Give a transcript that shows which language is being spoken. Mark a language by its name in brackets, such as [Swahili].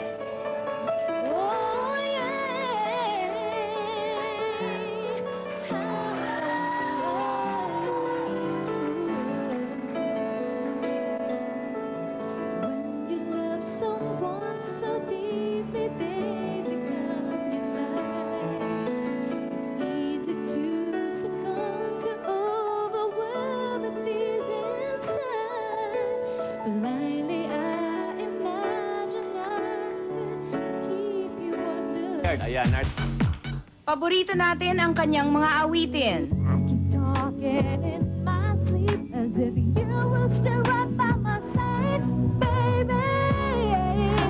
[English] Oh, When you love someone so deeply, they become your life. It's easy to succumb to overwhelming fears inside. Blindly, I imagine I could keep you under. [Filipino] Ayan, Arts. Paborito natin ang kanyang mga awitin. [English] I keep talking in my sleep as if you were still right by my side, baby.